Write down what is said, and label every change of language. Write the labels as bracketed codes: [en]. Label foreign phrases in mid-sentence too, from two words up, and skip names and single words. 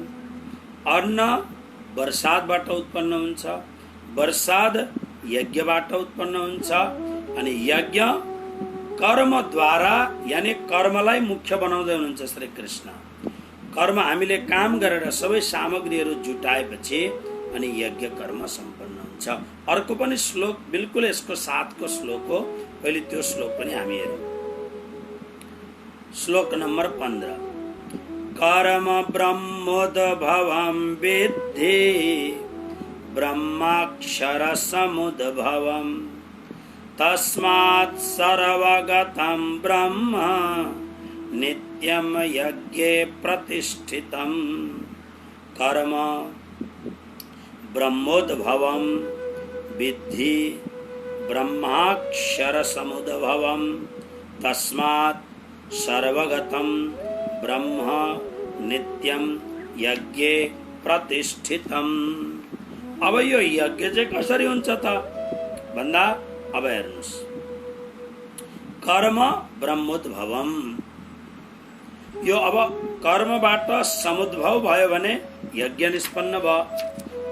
[ne] अन्न वर्षादबाट उत्पन्न हुन्छ, वर्षाद यज्ञबाट उत्पन्न हुन्छ अनि यज्ञ कर्मद्वारा, यानी कर्मलाई मुख्य बनाउँदै हुनुहुन्छ श्री कृष्ण। कर्म हामीले काम गरेर सबै सामग्रीहरू जुटाएपछि अनि यज्ञ कर्म सम्पन्न हुन्छ। अर्को पनि श्लोक बिल्कुल यसको साथको श्लोक हो, पहिले त्यो श्लोक पनि हामी हेरौँ। श्लोक नंबर 15। [sa] कर्म ब्रह्मोद्भवं विद्धि ब्रह्माक्षर समुद्भवम् तस्मात् सर्वगतं ब्रह्म नित्यं यज्ञे प्रतिष्ठितं। कर्म ब्रह्मोद्भवं विद्धि ब्रह्माक्षर समुद्भवम् तस्मात् सर्वगतं ब्रह्म नित्यं यज्ञे प्रतिष्ठितम्। [ne] अब यो यज्ञ चाहिँ कसरी हुन्छ त भन्दा अब हेर्नुस्, [sa] कर्म ब्रह्मोद्भवम्, [ne] यो अब कर्मबाट समुद्भव भयो भने यज्ञ निष्पन्न भयो।